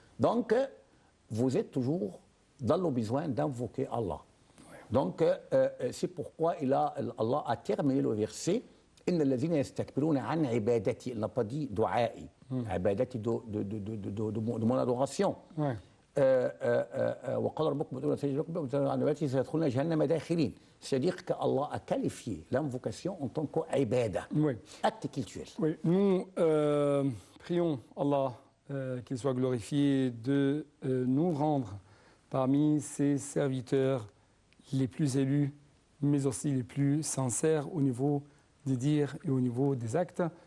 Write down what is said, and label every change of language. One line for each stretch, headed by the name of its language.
French: Donc, vous êtes toujours dans le besoin d'invoquer Allah. Donc, c'est pourquoi Allah a terminé le verset
Arabic: إن الذين يستكبرون عن عبادتي.
French: Il n'a pas dit du'a'i, عبادتي de mon adoration.
Arabic: وقال ربكم ادعوني استجب لكم عن عبادتي سيدخلون جهنم داخلين.
French: C'est-à-dire qu'Allah a qualifié l'invocation en tant qu'ibada, acte cultuel. Oui. Nous prions Allah qu'il soit glorifié de nous rendre parmi ses serviteurs les plus élus, mais aussi les plus sincères au niveau des dires et au niveau des actes.